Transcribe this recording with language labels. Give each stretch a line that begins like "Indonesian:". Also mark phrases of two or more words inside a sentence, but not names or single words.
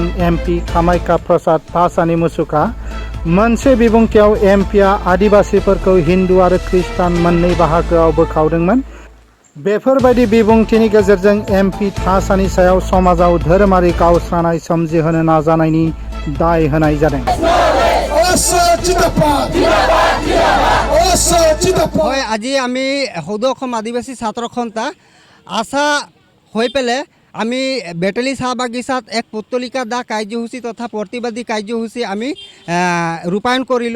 Bodo: एमपि कामाख्या प्रसाद तासानि मुसुखा। मोनसे बिबुंथियाव एमपिआ आदिबासीफोरखौ हिन्दु आरो ख्रिस्टान मोननै बाहागोआव बोखावदोंमोन। बेफोरबायदि बिबुंथिनि गेजेरजों एमपि तासानि सायाव समाजाव धोरोमारि गावस्रानाय सोमजिहोनो नाजानायनि दाय होनाय जादों।
Assamese: হয়, আজি আমি সদৌ অসম আদিবাসী ছাত্ৰ সন্থা আশা হৈ পেলাই আমি বেটেলি চাহ বাগিচাত এক পুতলিকা দাহ কাৰ্যসূচী তথা প্ৰতিবাদী কাৰ্যসূচী আমি ৰূপায়ণ কৰিলোঁ।